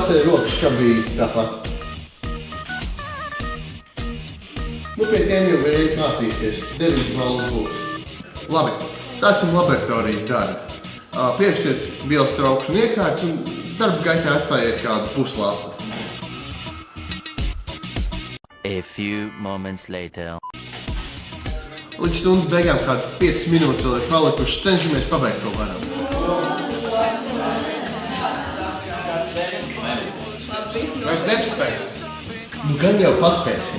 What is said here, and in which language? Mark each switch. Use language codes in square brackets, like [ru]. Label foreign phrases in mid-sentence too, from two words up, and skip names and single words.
[lv] Pacēļ rokas, kā bija tāpat. Nu, pie tiem jau var iet mācīties. 9 balvas būs. Labi. Sāksim laboratorijas darbu. Pierakstiet vielas trauksmu iekārtas un darba gaitā atstājiet kādu puslapu. [en] A few moments later. [lv] Līdz stundas beigām kāds 5 minūtes vēl ir palikušas, cenšamies pabeigt to varam. Vairs nepaspēs. Nu gan jau paspēsim.